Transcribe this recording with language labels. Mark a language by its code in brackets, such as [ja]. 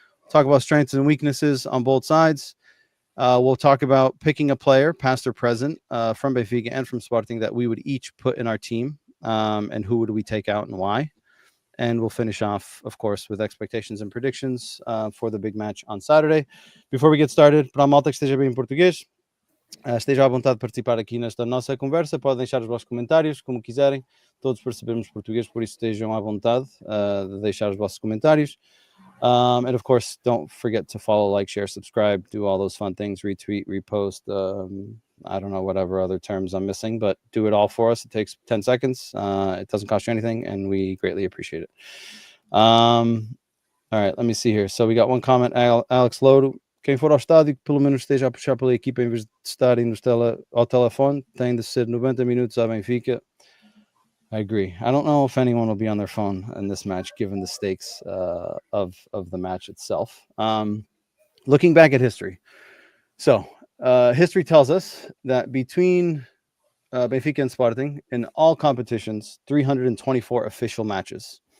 [en] Talk about strengths and weaknesses on both sides. We'll talk about picking a player, past or present, from Benfica and from Sporting that we would each put in our team, and who would we take out and why. And we'll finish off, of course, with expectations and predictions for the big match on Saturday. Before we get started, [pt] para a malta que esteja bem em português, esteja à vontade de participar aqui nesta nossa conversa. Podem deixar os vossos comentários, como quiserem. Todos percebemos português, por isso estejam à vontade de deixar os vossos comentários. [en] And of course, don't forget to follow, like, share, subscribe, do all those fun things, retweet, repost. I don't know whatever other terms I'm missing, but do it all for us. It takes 10 seconds. It doesn't cost you anything, and we greatly appreciate it. All right, let me see here. So we got one comment, Alex Lodo. [pt] Quem for ao estádio, pelo menos esteja a puxar pela equipa em vez de estar indo ao telefone. Tem de ser 90 minutos à Benfica. [en] I agree. I don't know if anyone will be on their phone in this match, given the stakes of the match itself. Looking back at history. So history tells us that between Benfica and Sporting, in all competitions, 324 official matches.